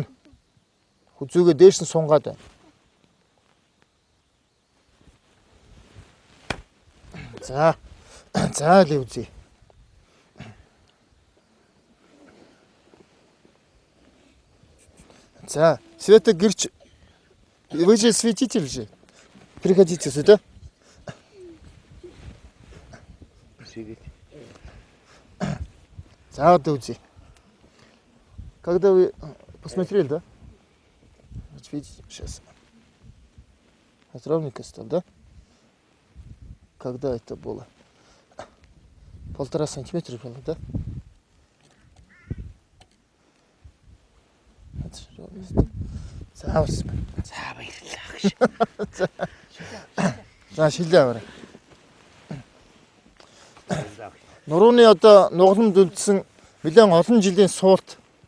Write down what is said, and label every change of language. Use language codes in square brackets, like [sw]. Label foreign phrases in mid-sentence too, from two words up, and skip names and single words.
[mn] Хүзүүгээ дээш нь сунгаад байна. За л үзье. За, Света гэрч. [ru] Вы же святитель же. Приходите сюда. [mn] За, вот үзье. [ru] Когда вы посмотрели, да? Вот видите, сейчас. Вот ровненько стал, да? Когда это было? 1,5 сантиметра было, да? [mn] За баярлалаа. За шилээ аваарай. Нурууны одоо нугалмд үлдсэн нэлээд олон жилийн суулт.